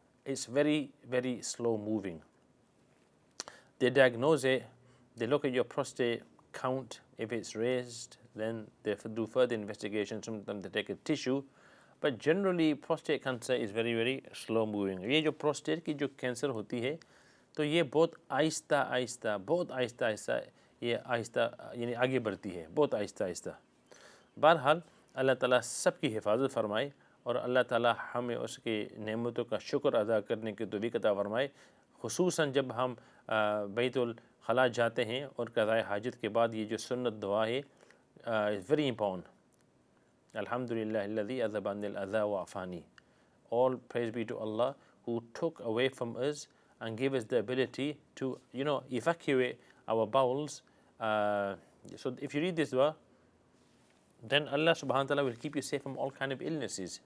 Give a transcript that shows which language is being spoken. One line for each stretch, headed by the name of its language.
English: It's very, very slow moving. They diagnose it, they look at your prostate count. If it's raised, then they do further investigation. Sometimes they take a tissue. But generally, prostate cancer is very, very slow moving.
Urdu: یہ جو prostate کی جو cancer ہوتی ہے، تو یہ بہت آہستہ یہ یعنی آگے بڑھتی ہے، بہت آہستہ. بہرحال اللہ تعالیٰ سب کی حفاظت فرمائے، اور اللہ تعالیٰ ہمیں اس کی نعمتوں کا شکر ادا کرنے کی توفیق عطا فرمائے. خصوصاً جب ہم बैतुल खला जाते हैं और क़ज़ाए हाजत के बाद ये जो सुन्नत दुआ है
English: Is very important.
Arabic: Alhamdulillahilladhi adhabanil adha wa afani.
English: All praise be to Allah who took away from us and gave us the ability to, evacuate our bowels. So if you read this dua, then Allah subhanahu wa ta'ala will keep you safe from all kind of illnesses.